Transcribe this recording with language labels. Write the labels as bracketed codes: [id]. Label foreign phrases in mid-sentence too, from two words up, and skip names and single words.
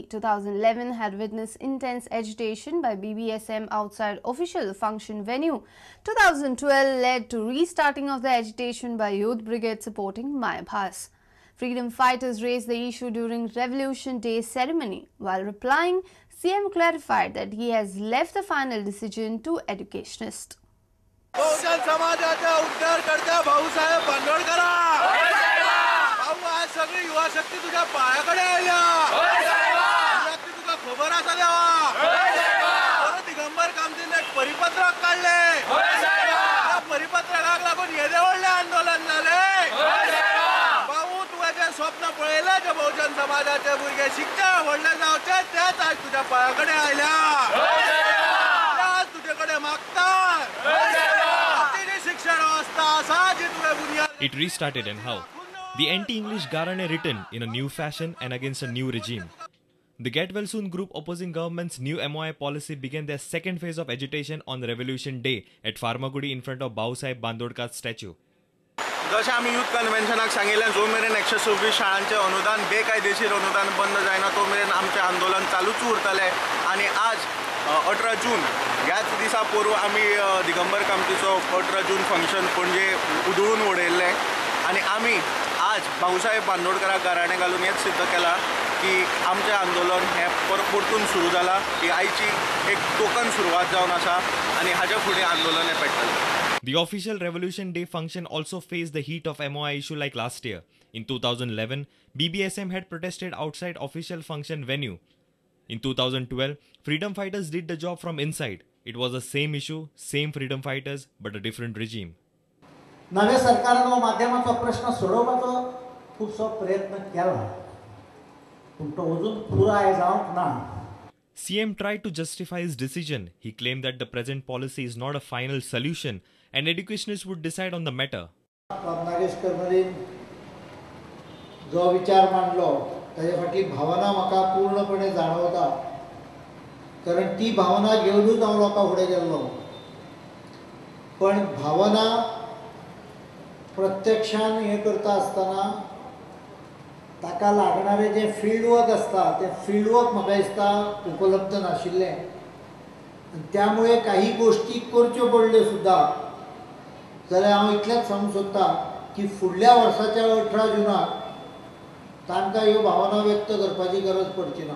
[en] 2011 had witnessed intense agitation by BBSM outside official function venue. 2012 led to restarting of the agitation by Youth Brigade supporting Maya Bhas. Freedom fighters raised the issue during Revolution Day ceremony. While replying, CM clarified that he has left the final decision to educationists. [kok] बहुजन समाजाचा उद्धार करता भाऊसाहेब बांदोडकरा भाऊ आज सगळी युवा शक्ती तुझ्या पायाकडे आल्या शक्ती तुका खबर आसा देवा दिगंबर कामतीने एक परिपत्रक काढले त्या परिपत्रकाक लागून येदे व्हडले आंदोलन झाले भाऊ तुवें जे स्वप्न पळयले जे बहुजन समाजाचे भुरगे शिकचे व्हडले जावचे तेच आज तुझ्या पायाकडे आयल्या आज तुझेकडे मागतात [en] It restarted, and how? The anti-English Garane written in a new fashion and against a new regime. The Get Well Soon group opposing government's new MOI policy began their second phase of agitation on Revolution Day at Farmagudi in front of Bausaib Bandodkar's statue. [kok] जसे आम्ही युथ कन्व्हेन्शनाक सांगितले जो मेरेन 126 शाळांचे अनुदान बेकायदेशीर अनुदान बंद जायना तो मेरेन आमचे आंदोलन चालूच उरतले आणि आज 18 जून ह्याच दिसा पूर्व आम्ही दिगंबर कामतीचो 18 जून फंक्शन पणजे उधळून उडयल्ले आणि आम्ही आज भाऊसाहेब बांदोडकरा गाराणे घालून हेच सिद्ध केला की आमचे आंदोलन हे परतून सुरू जाला ही आयची एक टोकन सुरुवात जावन आसा आणि हाच्या फुडें आंदोलन हे पेटतलें. [en] The official Revolution Day function also faced the heat of MOI issue like last year. In 2011, BBSM had protested outside official function venue. In 2012, freedom fighters did the job from inside. It was the same issue, same freedom fighters, but a different regime. [kok] नवे सरकारान माध्यमाचो प्रश्न सोडोवपाचो खूबसो प्रयत्न केला पूण तो अजून पुराय जावंक ना. [en] CM tried to justify his decision. He claimed that the present policy is not a final solution and educationists would decide on the matter. [kok] नागेश करमलीन जो विचार मांडलो ताचे फाटली भावना म्हाका पूर्णपणे जाणवता कारण ती भावना घेऊनच हांव लोकां फुडें गेल्लो पण भावना प्रत्यक्षान हे करता आसतना ताका लागणारे जे [en] field work [kok] आसता ते [en] field work [kok] म्हाका दिसता उपलब्ध नाशिल्ले त्यामुळे काही गोष्टी करच्यो पडल्यो सुद्दां जाल्यार हांव इतलेंच सांगूंक सोदता की फुडल्या वर्साच्या 18 जुनाक तांकां ह्यो भावना व्यक्त करपाची गरज पडची ना.